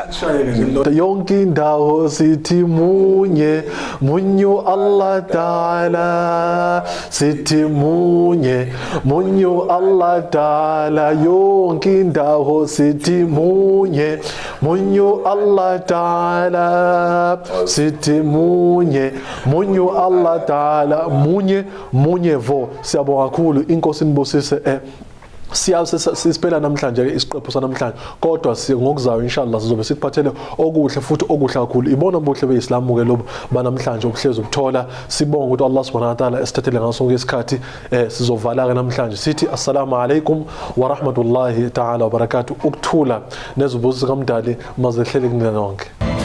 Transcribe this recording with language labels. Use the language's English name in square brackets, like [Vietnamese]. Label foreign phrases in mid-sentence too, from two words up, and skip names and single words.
[Zulu] yonke indawo sithi munye [Arabic] الله تعالى, [Zulu] sithi munye [Arabic] الله تعالى, [Zulu] yonke indawo sithi munye [Arabic] الله تعالى, [Zulu] sithi munye [Arabic] الله تعالى, [Zulu] munye vo. Siyabonga kakhulu inkosi nibusise sisipela namhlanje ke isiqephu sanamhlanje kodwa ngokuzayo inshallah sizobe sikuphathele okuhle futhi okuhle kakhulu. Ibona Ubuhle Be Islam ke lobo banamhlanje okuhlezi ukuthola. Sibonga ukuthi [Arabic] الله سبحانه وتعالى [Zulu] esithathele ngaso sonke isikhathi. Sizovala ke namhlanje sithi [Arabic] السلام عليكم ورحمة الله تعالى وبركاته. [Zulu] Ukuthula nezibuzo kamdali mazehlele kunina nonke.